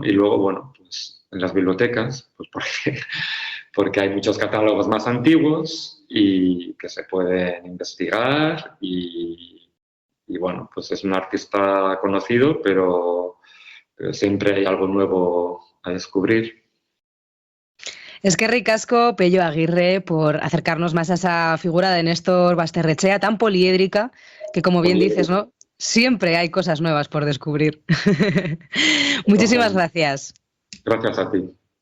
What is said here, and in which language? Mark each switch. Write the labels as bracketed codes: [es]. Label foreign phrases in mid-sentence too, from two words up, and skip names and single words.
[es] Y luego, bueno, pues en las bibliotecas, pues porque hay muchos catálogos más antiguos y que se pueden investigar y bueno, pues es un artista conocido, pero siempre hay algo nuevo a descubrir. [eu] Eskerrik asko, [es] Pello Aguirre, por acercarnos más a esa figura de Néstor Basterrechea tan poliédrica que, como bien dices, ¿no?, siempre hay cosas nuevas por descubrir. Muchísimas gracias. Gracias a ti.